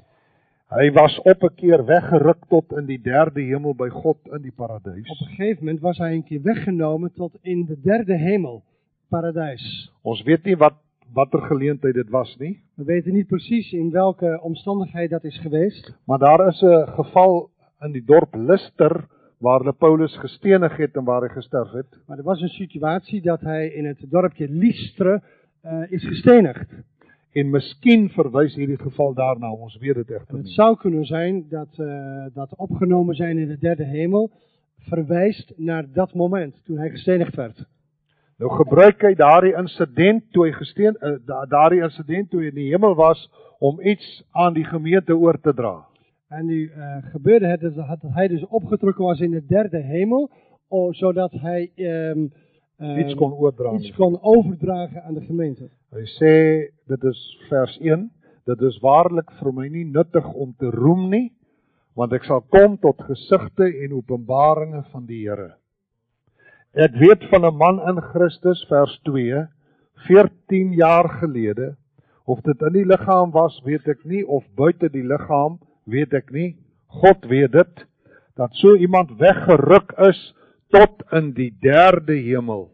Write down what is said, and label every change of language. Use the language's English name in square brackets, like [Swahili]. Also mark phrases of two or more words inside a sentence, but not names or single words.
[Afrikaans] Hy was op 'n keer weggeruk tot in die derde hemel by God in die paradijs. [Dutch] Op een gegeven moment was hij een keer weggenomen tot in de derde hemel, paradijs. [Afrikaans] Ons weet nie watter geleentheid dit was nie. [Dutch] We weten niet precies in welke omstandigheid dat is geweest. [Afrikaans] Maar daar is 'n geval in die dorp Lyster waar hulle Paulus gestenig het en waar hy gesterf het. [Dutch] Maar er was een situatie dat hij in het dorpje Lystra is gestenigd. [Afrikaans] En miskien verwys hierdie geval daarna, ons weet dit egter [Dutch] Het [Afrikaans] nie. [Dutch] zou kunnen zijn dat opgenomen zijn in de derde hemel verwijst naar dat moment toen hij gestenigd werd. [Afrikaans] Nou gebruik hy daardie insident toe hy in die hemel was om iets aan die gemeente oor te dra. [Dutch] En nu gebeurde het dat hij dus opgetrokken was in de derde hemel zodat hij [Afrikaans] iets kon oordra. [Dutch] iets kon overdragen aan de gemeente. [Afrikaans] Hy sê, dit is vers 1, dit is waarlik vir my nie nuttig om te roem nie, want ek sal kom tot gesigte en openbaringe van die Here. Ek weet van 'n man in Christus, vers 2, 14 jaar gelede, of dit in die liggaam was, weet ek nie, of buite die liggaam, weet ek nie, God weet dit, dat so iemand weggeruk is tot in die 3de hemel.